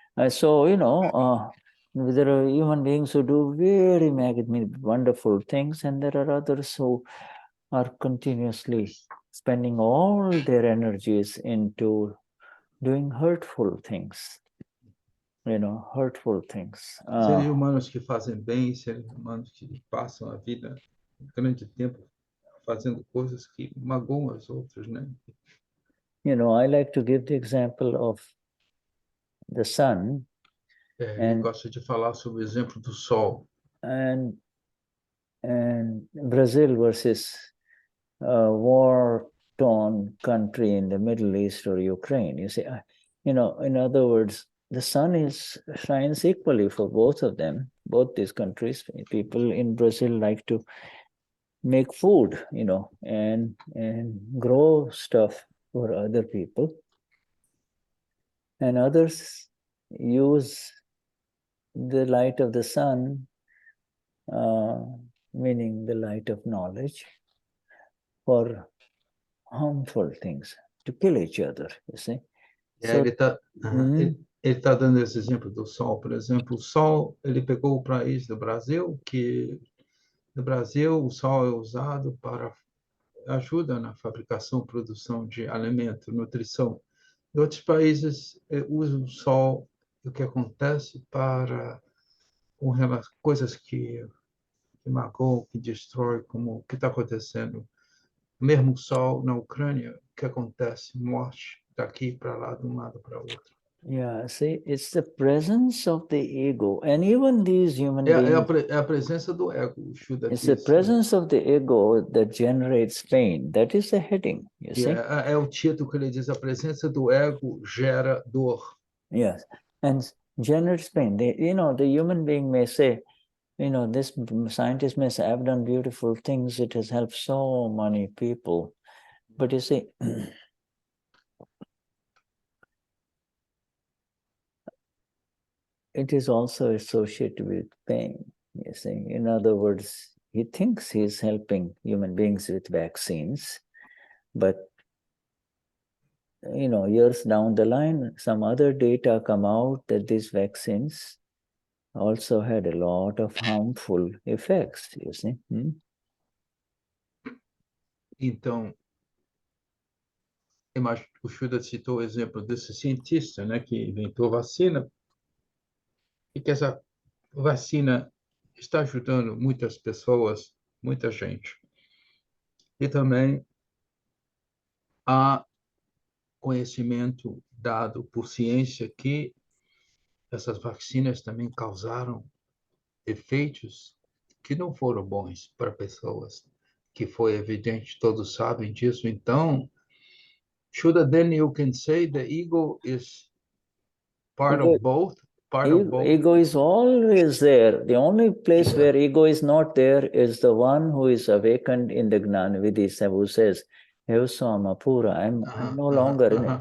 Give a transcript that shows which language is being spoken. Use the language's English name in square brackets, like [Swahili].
[English] So, there are human beings who do very wonderful things, and there are others who are continuously spending all their energies into doing hurtful things. Hurtful things. [Portuguese] Seres humanos que fazem bem, seres humanos que passam a vida um grande tempo fazendo coisas que magoam os outros, né? [English] I like to give the example of the sun. [Portuguese] Eu gosto de falar sobre o exemplo do sol. [English] And Brazil versus a war-torn country in the Middle East or Ukraine. You see, in other words, the sun shines equally for both of them, both these countries. People in Brazil like to make food, and grow stuff for other people. And others use the light of the sun, meaning the light of knowledge, for harmful things, to kill each other, you see. [Portuguese] Ele está dando esse exemplo do sol. Por exemplo, o sol, ele pegou o país do Brasil, que no Brasil o sol é usado para ajuda na fabricação, produção de alimento, nutrição. Em outros países usam o sol, o que acontece para coisas que magoam, que destrói, como o que está acontecendo. Mesmo o sol na Ucrânia, o que acontece? Morte daqui para lá, de um lado para o outro. [English] Yeah, see, it's the presence of the ego, and even these human beings. [Portuguese] É a presença do ego. [English] It's the presence of the ego that generates pain. That is the heading, you see. [Portuguese] É o título que ele diz: a presença do ego gera dor. [English] Yes, and generates pain. The human being may say, this scientist may say, I've done beautiful things. It has helped so many people. But you see, it is also associated with pain, you see. In other words, he thinks he's helping human beings with vaccines, But years down the line, some other data come out that these vaccines also had a lot of harmful effects, you see. [Portuguese] Então, o Shuddha citou o exemplo desse cientista, né, que inventou a vacina, e que essa vacina está ajudando muitas pessoas, muita gente. E também há conhecimento dado por ciência que essas vacinas também causaram efeitos que não foram bons para pessoas, que foi evidente, todos sabem disso. [English] Então, Shuddha, then you can say the ego is part of both? Ego is always there. The only place where ego is not there is the one who is awakened in the Gnani Vidhi, who says, Pura, I'm no longer in it.